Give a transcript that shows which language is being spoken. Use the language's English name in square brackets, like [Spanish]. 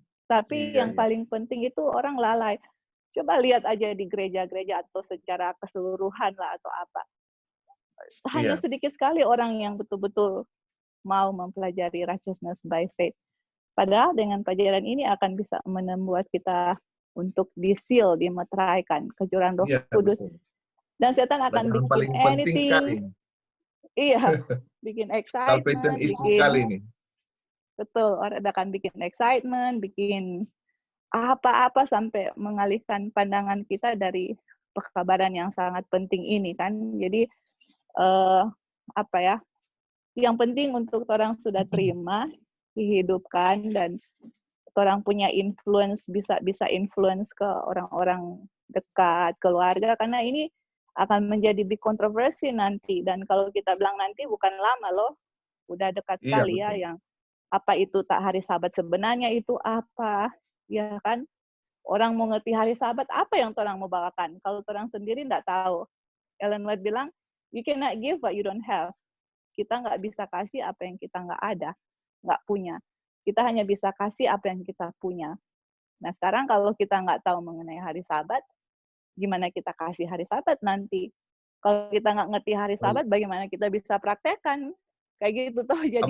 [Indonesian] Tapi yang paling penting itu orang lalai. Coba lihat aja di gereja-gereja atau secara keseluruhan lah atau apa. Hanya sedikit sekali orang yang betul-betul mau mempelajari [English] righteousness by faith. [Indonesian] Padahal dengan pelajaran ini akan bisa membuat kita untuk di-seal, dimeteraikan kejuran Roh Kudus. Betul. Dan setan akan bikin anything. Iya, bikin excitement. [English] Salvation issue [Indonesian] sekali ini. Betul, orang akan bikin excitement, bikin apa-apa sampai mengalihkan pandangan kita dari pekabaran yang sangat penting ini kan. Jadi apa ya? Yang penting untuk orang sudah terima, dihidupkan, dan orang punya influence, bisa influence ke orang-orang dekat, keluarga, karena ini akan menjadi big kontroversi nanti. Dan kalau kita bilang nanti bukan lama loh, udah dekat sekali ya, yang apa itu tak hari Sabat sebenarnya itu apa, ya kan? Orang mau ngerti hari Sabat, apa yang orang mau bawakan? Kalau orang sendiri nggak tahu. [English] Ellen White [Indonesian] bilang, [English] you cannot give what you don't have. [Indonesian] Kita nggak bisa kasih apa yang kita nggak ada, nggak punya. Kita hanya bisa kasih apa yang kita punya. Nah, sekarang kalau kita nggak tahu mengenai hari Sabat, gimana kita kasih hari Sabat nanti? Kalau kita nggak ngerti hari Sabat, bagaimana kita bisa praktekkan? Kayak gitu tuh. Jadi,